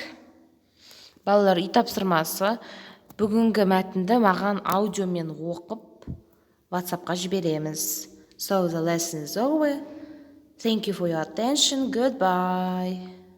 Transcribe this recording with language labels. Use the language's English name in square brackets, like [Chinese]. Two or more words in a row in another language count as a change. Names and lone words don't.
[Kazakh] Балалар, үй тапсырмасы бүгінгі мәтінді маған аудиомен оқып WhatsAppқа жібереміз. [English] So, the lesson is over. Thank you for your attention. Goodbye.